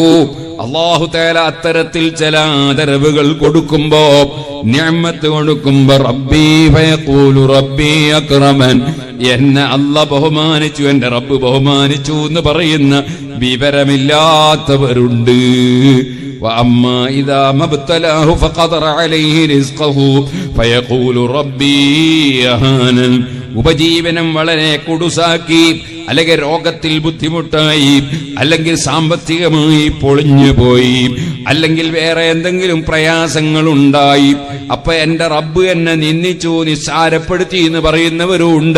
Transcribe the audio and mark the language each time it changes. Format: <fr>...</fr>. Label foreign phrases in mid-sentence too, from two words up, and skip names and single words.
<ml>അല്ലാഹു തആല അത്തരത്തിൽ ചില ആദരവുകൾ കൊടുക്കുമ്പോ, നിഅമത്ത് കൊടുക്കുമ്പോ,</ml> <ar>ربي فيقول ربي أكرمن,</ar> <ml>എന്നെ അല്ലാഹ് ബഹുമാനിച്ചു, എന്റെ റബ്ബ് ബഹുമാനിച്ചു എന്ന് പറയുന്ന വിവരമില്ലാത്തവരുണ്ട്.</ml> <ar>وأما إذا ما ابتلاه فقدر عليه رزقه فيقول ربي أهانن.</ar> <ml>ഉപജീവനം വളരെ കുടുസാക്കി, അല്ലെങ്കിൽ രോഗത്തിൽ ബുദ്ധിമുട്ടായി, അല്ലെങ്കിൽ സാമ്പത്തികമായി പൊളിഞ്ഞു പോയി, അല്ലെങ്കിൽ വേറെ എന്തെങ്കിലും പ്രയാസങ്ങൾ ഉണ്ടായി, അപ്പൊ എന്റെ റബ്ബ് എന്നെ നിന്ദിച്ചു, നിസ്സാരപ്പെടുത്തി എന്ന് പറയുന്നവരുണ്ട്.</ml>